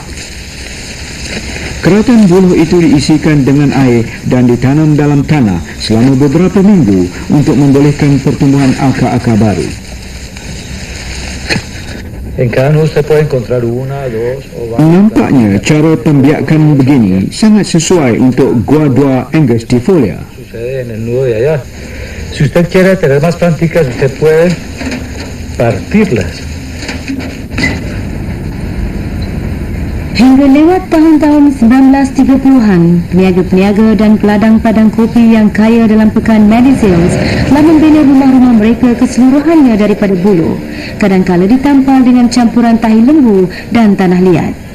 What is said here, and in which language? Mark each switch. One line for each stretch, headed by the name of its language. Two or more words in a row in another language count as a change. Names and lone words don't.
Malay: Keratan buluh itu diisikan dengan air dan ditanam dalam tanah selama beberapa minggu untuk membolehkan pertumbuhan akar-akar baru. Nampaknya cara pembiakan begini sangat sesuai untuk Guadua angustifolia.
Spanish: Si usted quiere tener más plantitas, usted puede partirlas.
Malay: Hingga lewat tahun-tahun 1930-an, peniaga-peniaga dan peladang padang kopi yang kaya dalam pekan Medicines telah membina rumah-rumah mereka keseluruhannya daripada buluh, kadang-kala ditampal dengan campuran tahi lembu dan tanah liat.